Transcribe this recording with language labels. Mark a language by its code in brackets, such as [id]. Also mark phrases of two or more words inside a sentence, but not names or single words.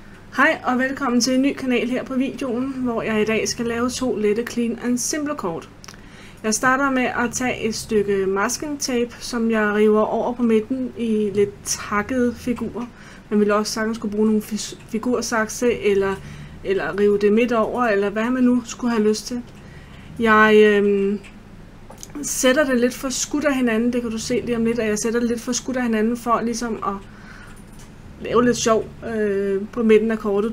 [da] Hej og velkommen til en ny kanal her på videoen, hvor jeg i dag skal lave 2 lette [en] clean and simple [da] kort. Jeg starter med at tage et stykke [en] masking tape, [da] som jeg river over på midten i lidt takkede figurer. Man ville også sagtens skulle bruge nogle figursakse eller rive det midt over, eller hvad man nu skulle have lyst til. Jeg sætter det lidt for skudt af hinanden, det kan du se lige om lidt, og jeg sætter det lidt for skudt af hinanden for ligesom at lave lidt sjov på midten af kortet.